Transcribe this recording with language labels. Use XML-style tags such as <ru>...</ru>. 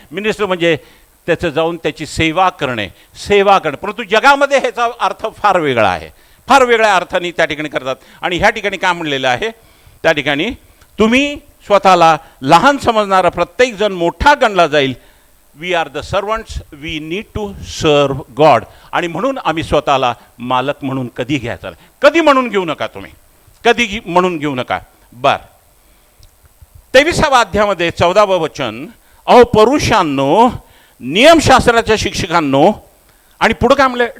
<mr>Minister म्हणजे त्याचं जाऊन त्याची सेवा करणे, सेवा करणे. परंतु जगामध्ये ह्याचा अर्थ फार वेगळा आहे, फार वेगळ्या अर्थाने त्या ठिकाणी करतात. आणि ह्या ठिकाणी काय म्हणलेलं आहे? त्या ठिकाणी तुम्ही स्वतःला लहान समजणारा प्रत्येक जण मोठा गणला जाईल.</mr> <en>We are the servants, we need to serve God.</en> <mr>आणि म्हणून आम्ही स्वतःला मालक म्हणून कधी घ्यायचा नाही. कधी म्हणून घेऊ नका तुम्ही, कधी म्हणून घेऊ नका. बर, 23व्या अध्यायामध्ये 14वं वचन, अहो परुषांनो, नियमशास्त्राच्या शिक्षकांनो, आणि पुढे काय म्हणले?</mr>